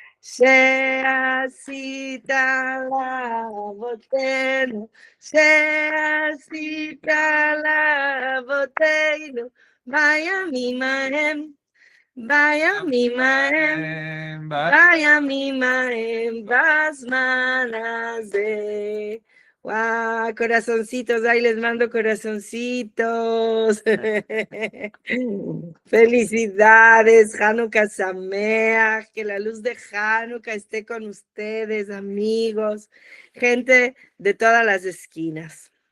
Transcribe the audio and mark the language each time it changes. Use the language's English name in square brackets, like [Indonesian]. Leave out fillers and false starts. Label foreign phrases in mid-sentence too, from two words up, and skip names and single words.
[Hebrew] שעשית לאבותינו, שעשית לאבותינו בימים ההם, בימים ההם, בימים ההם, בזמן הזה. [Spanish] ¡Wow! Corazoncitos, ahí les mando corazoncitos. Felicidades, [Hebrew] חנוכה שמח, [Spanish] que la luz de Hanukkah esté con ustedes, amigos, gente de todas las esquinas.